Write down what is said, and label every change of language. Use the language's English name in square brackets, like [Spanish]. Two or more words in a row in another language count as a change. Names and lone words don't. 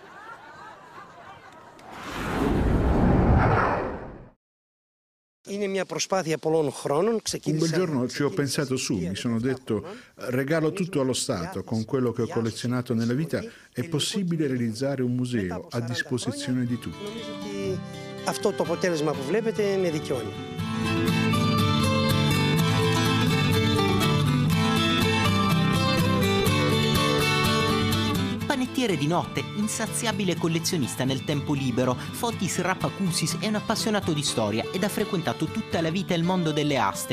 [Italian] Un bel giorno ci ho pensato su, mi sono detto regalo tutto allo Stato, con quello che ho collezionato nella vita è possibile realizzare un museo a disposizione di tutti. [Greek] Αυτό το αποτέλεσμα που βλέπετε με δικαιώνει. [Italian] Panettiere di notte, insaziabile collezionista nel tempo libero, Fotis Rapakusis è un appassionato di storia ed ha frequentato tutta la vita il mondo delle aste.